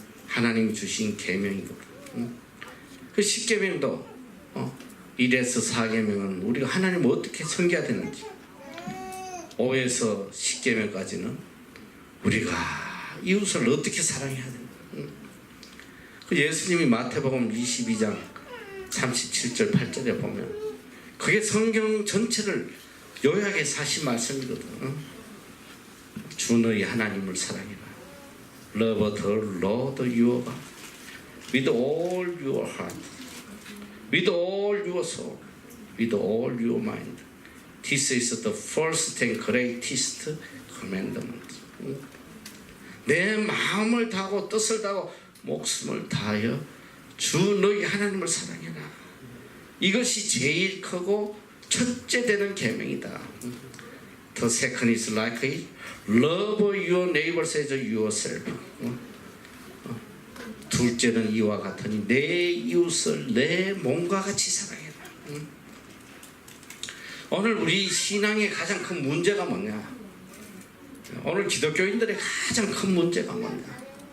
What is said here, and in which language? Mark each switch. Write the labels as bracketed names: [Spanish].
[Korean] 하나님이 주신 계명이거든. 그 10계명도 1에서 4계명은 우리가 하나님을 어떻게 섬겨야 되는지, 5에서 10계명까지는 우리가 이웃을 어떻게 사랑해야 되는지. 그 예수님이 마태복음 22장 37절 8절에 보면 그게 성경 전체를 요약해 사신 말씀이거든. 주 너희 하나님을 사랑해라. [English] Love the Lord your God with all your heart, with all your soul, with all your mind. This is the first and greatest commandment. [Korean] 내 마음을 다하고 뜻을 다하고 목숨을 다하여 주 너희 하나님을 사랑해라. 이것이 제일 크고 첫째 되는 계명이다. [English] The second is like it. Love your neighbors as yourself. [Korean] 둘째는 이와 같으니 내 이웃을 내 몸과 같이 사랑해라. 오늘 우리 신앙의 가장 큰 문제가 뭐냐? 오늘 기독교인들의 가장 큰 문제가 뭐냐?